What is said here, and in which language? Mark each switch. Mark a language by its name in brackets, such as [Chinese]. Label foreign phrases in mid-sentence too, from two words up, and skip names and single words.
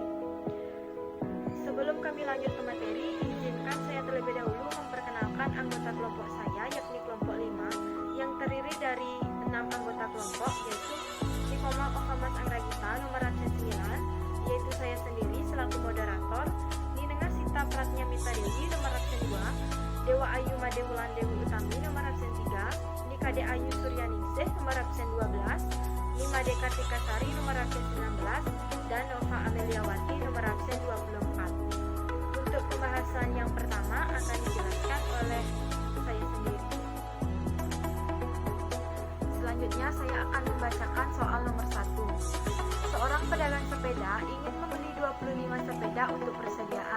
[Indonesian] Sebelum kami lanjut ke materi, izinkan saya terlebih dahulu memperkenalkan anggota kelompok saya, yakni kelompok 5, yang terdiri dari 6 anggota kelompok, yaitu Nikoma Ofamas Angragita nomor absen 9, yaitu saya sendiri selaku moderator, Ninengah Sita Pratnya Mita Dewi nomor absen 2, Dewa Ayu Madewulan Dewi Utami nomor absen 3, Nikade Ayu Suryaningsih nomor absen 12, Nimade Kartika Sari nomor absen 19, dan Nova Ameliawati nomor absen 24. Untuk pembahasan yang pertama akan dijelaskan oleh saya sendiri. Selanjutnya saya akan membacakan soal nomor 1. Seorang pedagang sepeda ingin membeli 25 sepeda untuk persediaan.